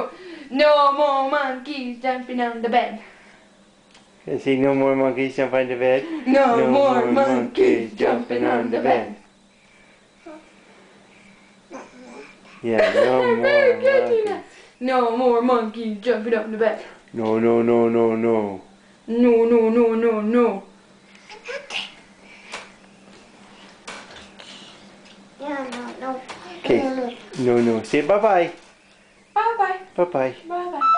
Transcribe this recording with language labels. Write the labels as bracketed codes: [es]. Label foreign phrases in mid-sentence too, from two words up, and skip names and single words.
[en] No more monkeys jumping on the bed. I see no more monkeys jump on the bed. No more monkeys jumping on the bed. Yeah, no more Very good, monkeys. Nina. No more monkeys jumping on the bed. No, no, no, no, no. No, no, no, no, no. Okay. No, no. Say bye-bye. Bye-bye. Bye-bye. Bye.